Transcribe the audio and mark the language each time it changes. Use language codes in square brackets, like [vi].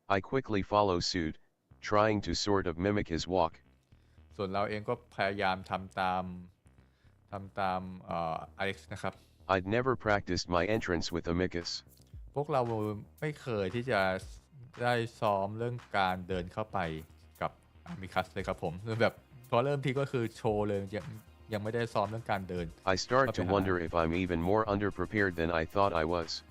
[en] I quickly follow suit, trying to sort of mimic his walk. [th] ส่วนเราเองก็พยายามทำตามอเล็กซ์นะครับ [en] I'd never practiced my entrance with Amicus. [th] พวกเราไม่เคยที่จะได้ซ้อมเรื่องการเดินเข้าไปกับอามิคัสเลยครับผมคือแบบพอเริ่มทีก็คือโชว์เลยยังไม่ได้ซ้อมเรื่องการเดิน [en] I start to wonder if I'm even more underprepared than I thought I was.